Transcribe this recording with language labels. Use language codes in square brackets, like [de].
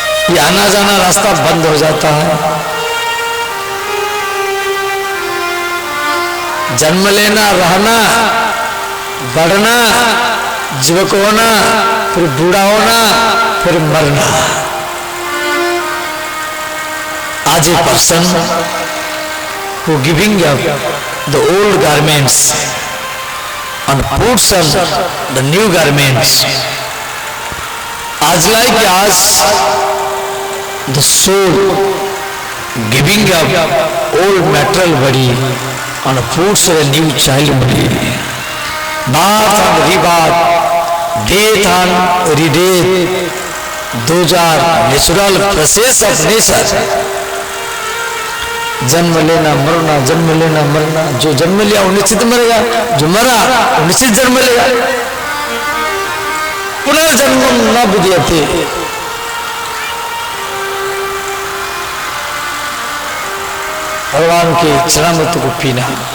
[hi] ये आना जाना रास्ता बंद हो जाता है। जन्म लेना, रहना, बढ़ना, युवक होना, फिर बूढ़ा होना, फिर मरना। [en] आज a person who giving up the old garments and puts on the new garments, as like as the soul giving up old material body and puts a new child body, birth and rebirth, death and redeath, those are natural process of nature. [hi] जन्म लेना मरना, जन्म लेना मरना, जो जन्म लिया वो निश्चित मरेगा, जो मरा वो निश्चित जन्म लेगा। [sa] पुनर्जन्म न विद्यते, [hi] भगवान के चरणामृत को पीना।